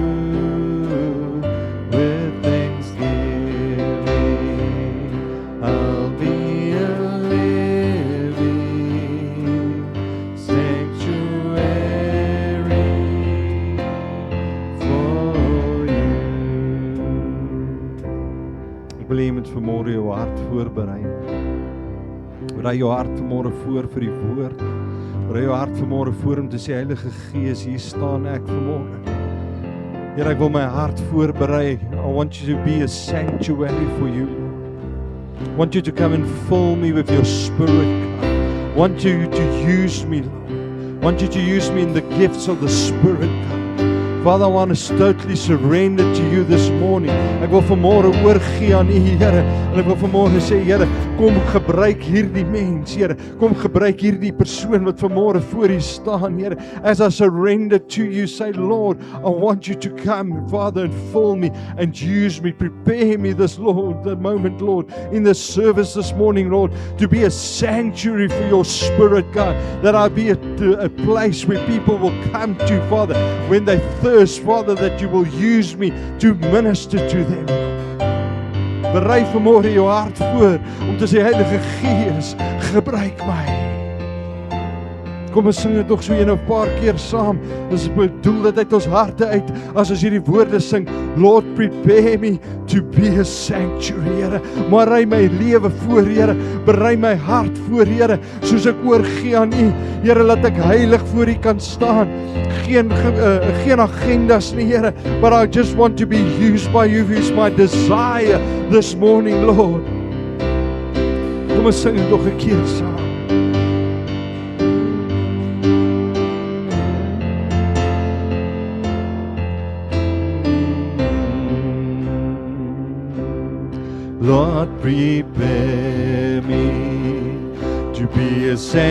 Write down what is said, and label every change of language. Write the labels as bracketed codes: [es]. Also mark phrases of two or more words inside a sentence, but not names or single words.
[en] With thanksgiving, I'll be a living sanctuary for you. [af] Ek wil hê jy moet vanmôre jou hart voorberei. Berei jou hart vanmôre voor vir die woord. Bring jou hart vanmôre voor om te sê, Heilige Gees, hier staan ek vanmôre. Here, ek wil my hart voorberei. [en] I want you to be a sanctuary for you. I want you to come and fill me with your Spirit, God. I want you to use me, Lord. I want you to use me in the gifts of the Spirit, God. Father, I want to totally surrender to you this morning. [af] Ek wil vanmôre oorgee aan U, Here. En ek wil vanmôre sê, Here, kom gebruik hierdie mens, Here. Kom gebruik hierdie persoon wat vanmôre voor U staan, Here. [en] As I surrender to you, say, Lord, I want you to come, Father, and fill me and use me. Prepare me this, Lord, the moment, Lord, in the service this morning, Lord, to be a sanctuary for your Spirit, God. That I be a place where people will come to, Father, when they thirst, Father, that you will use me to minister to them. [af] Berei vanmôre jou hart voor om te sê, Heilige Gees, gebruik my. Kom ons sing dit nog so 'n paar keer saam. Ons bedoel dit uit ons harte uit as ons hierdie woorde sing. [en] Lord, prepare me to be a sanctuary, [af] Here. Maar ry my lewe voor, Here. Berei my hart voor, Here, soos ek oorgee aan U. Here, laat ek heilig voor U kan staan. Geen agendas nie, Here, [en] but I just want to be used by You. It's my desire this morning, Lord. [af] Kom ons sing dit nog 'n keer saam. [en] Lord, prepare me to be a